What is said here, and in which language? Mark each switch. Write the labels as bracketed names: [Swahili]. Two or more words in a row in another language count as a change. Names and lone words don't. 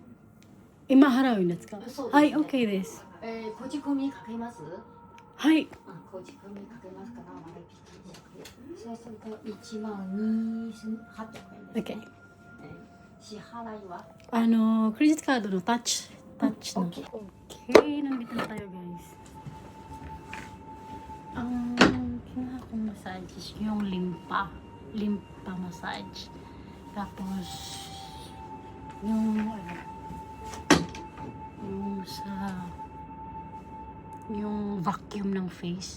[Japanese] 今払うんですか？そうですねはい、OK です。こじ込みかけます？はい。こじ込みかけますから割引そうすると1万2800円です OK。ね。支払いはクレジットカードのタッチの。 OK。 [Filipino] Okay, nandito na tayo guys. Ang kinuha kong massage is yung limpa massage. Tapos yung yung vacuum ng face.